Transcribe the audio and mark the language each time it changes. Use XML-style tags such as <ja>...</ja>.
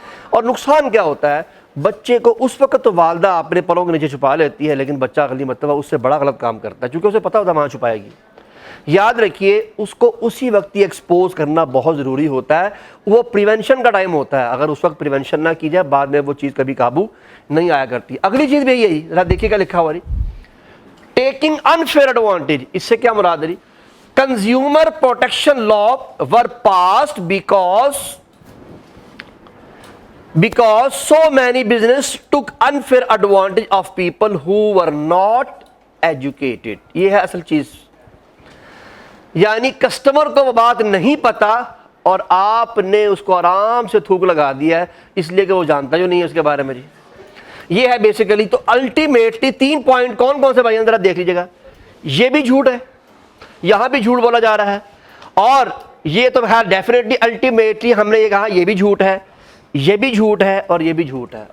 <ur>اور نقصان کیا ہوتا ہے, بچے کو اس وقت تو والدہ اپنے پروں کے نیچے چھپا لیتی ہے, لیکن بچہ اگلی مرتبہ اس سے بڑا غلط کام کرتا ہے کیونکہ اسے پتہ ہوتا ہے وہاں چھپائے گی. یاد رکھیے اس کو اسی وقت ہی ایکسپوز کرنا بہت ضروری ہوتا ہے, وہ پریونشن کا ٹائم ہوتا ہے. اگر اس وقت پریونشن نہ کی جائے بعد میں وہ چیز کبھی قابو نہیں آیا کرتی. اگلی چیز بھی یہی ہے, ذرا دیکھیے کیا لکھا ہوا ہے, ٹیکنگ انفیئر ایڈوانٹیج.</ur> <en>اس سے کیا مراد ہے, consumer protection law were passed because so many business took unfair advantage of people who were not educated.</en> <ur>یہ ہے اصل چیز. یعنی کسٹمر کو وہ بات نہیں پتا اور آپ نے اس کو آرام سے تھوک لگا دیا ہے اس لیے کہ وہ جانتا جو نہیں ہے اس کے بارے میں. جی یہ ہے بیسیکلی. تو الٹیمیٹلی 3 پوائنٹ کون کون سے بھائی ذرا دیکھ لیجیے گا. یہ بھی جھوٹ ہے, یہاں بھی جھوٹ بولا جا رہا ہے, اور یہ تو خیر ڈیفینیٹلی الٹیمیٹلی ہم نے یہ کہا یہ بھی جھوٹ ہے, یہ بھی جھوٹ ہے, اور یہ بھی جھوٹ ہے.</ur>